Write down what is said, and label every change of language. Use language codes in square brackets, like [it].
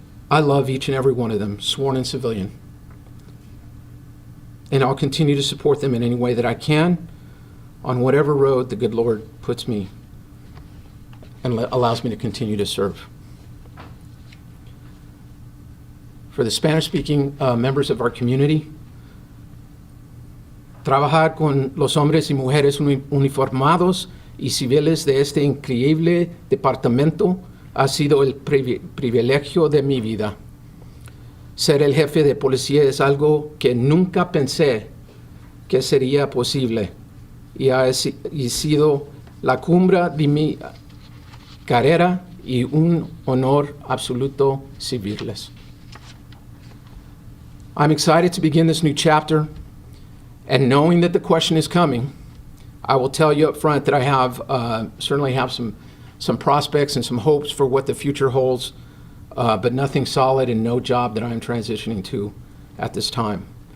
[en] I love each and every one of them, sworn and civilian. And I'll continue to support them in any way that I can on whatever road the good Lord puts me and allows me to continue to serve. For the Spanish-speaking members of our community, [es] trabajar con los hombres y mujeres uniformados y civiles de este increíble departamento ha sido el privilegio de mi vida. Ser el jefe de policía es algo que nunca pensé que sería posible y ha sido la cumbre de mi carrera y un honor absoluto servirles. [en] I'm excited to begin this new chapter, and knowing that the question is coming, I will tell you up front that I certainly have some prospects and some hopes for what the future holds but nothing solid and no job that I'm transitioning to at this time.